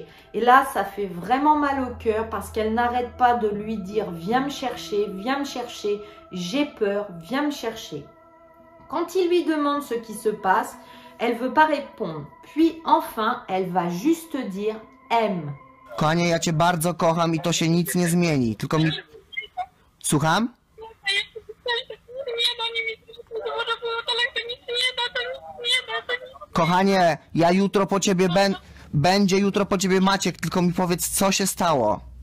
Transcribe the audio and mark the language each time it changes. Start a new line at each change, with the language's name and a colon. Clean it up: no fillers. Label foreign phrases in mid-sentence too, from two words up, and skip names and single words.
French: Et là, ça fait vraiment mal au cœur parce qu'elle n'arrête pas de lui dire « Viens me chercher, j'ai peur, viens me chercher ». Quand il lui demande ce qui se passe, elle ne veut pas répondre. Puis enfin, elle va juste dire « aime ».
Polish: Kochanie, ja cię bardzo kocham i to się nic nie zmieni. Tylko mi... Słucham? Kochanie, ja jutro po ciebie będzie jutro po ciebie Maciek, tylko mi powiedz, co się stało.